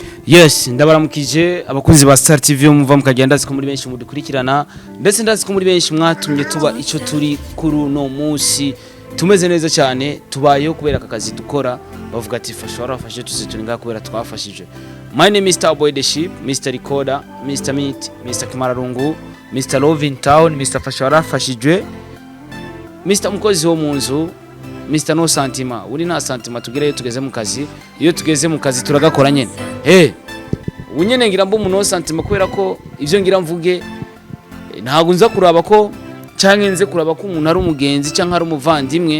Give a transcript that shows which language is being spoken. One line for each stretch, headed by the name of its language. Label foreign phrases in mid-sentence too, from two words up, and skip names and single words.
Rundi: Yes, ndabaramukije abakunzi ba Star TV muva mukagenda ndazi ko muri benshi mudukurikirana ndetse ndazi ko muri benshi mwatumye tuba ico turi kuri no munsi tumeze neza cyane tubayeho kubera akazi dukora bavuga ati fasha warafashe tuzitunga kubera twafashije.
English: My name is Starboy the Ship, Mr. Recorder, Mr. Meat, Mr. Kimararungu, Mr. Lavine Town, Mr.
Rundi: fasha warafashije,
English: Mr.
Rundi: Mukozi wo munzu, Mr. No Santima. Uri nta santima tugereyo tugeze mu kazi. Iyo tugeze mu kazi turagakora nyene. Unyene ngira mbo no santima kubera ko ivyo ngira mvuge ntago nza kuraba ko canke nze kuraba ko umuntu ari umugenzi canke ari umuvandimwe.